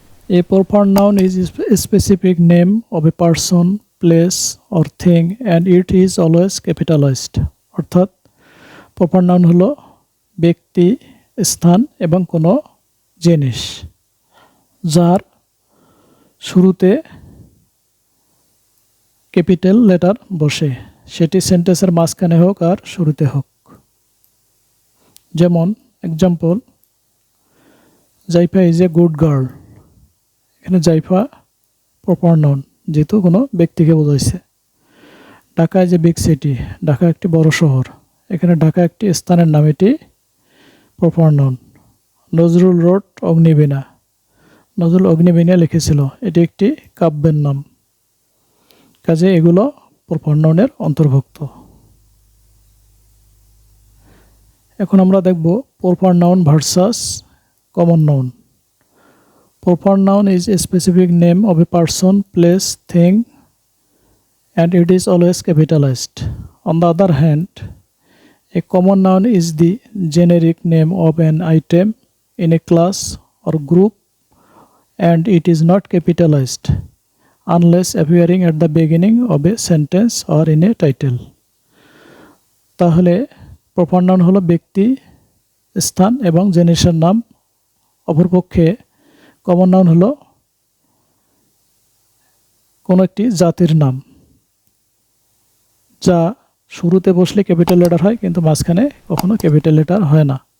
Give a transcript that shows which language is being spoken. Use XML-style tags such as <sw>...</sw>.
<en>A proper noun is a specific name of a person, place or thing and it is always capitalized.</en> <bn>অর্থাৎ proper noun হলো ব্যক্তি, স্থান এবং কোনো জিনিস যার শুরুতে ক্যাপিটাল লেটার বসে, সেটি সেন্টেন্সের মাঝখানে হোক আর শুরুতে হোক। যেমন</bn> <en>Example, Zaifa is a good girl.</en> <bn>এখানে জাইফা প্রপার নাউন, যেহেতু কোনো ব্যক্তিকে বোঝাইছে।</bn> <en>Dhaka is a big city.</en> <bn>Dhaka একটি বড় শহর। এখানে ঢাকা একটি স্থানের নাম, এটি proper noun. Nazrul road Agnibina. Nazrul Agnibina লিখেছিল, এটি একটি কাব্যের নাম। কাজে এগুলো প্রপার নাউনের অন্তর্ভুক্ত। এখন আমরা দেখব proper noun versus common noun.</bn> <en>Proper noun is a specific name of a person, place, thing, and it is always capitalized. On the other hand, a common noun is the generic name of an item in a class or group, and it is not capitalized unless appearing at the beginning of a sentence or in a title.</en> <bn>তাহলে proper noun হলো ব্যক্তি, স্থান এবং জিনিসের নাম। অপরপক্ষে common noun হলো কোনো একটি জাতির নাম, যা শুরুতে বসলে ক্যাপিটাল লেটার হয় কিন্তু মাঝখানে কখনো ক্যাপিটাল লেটার হয় না।</bn>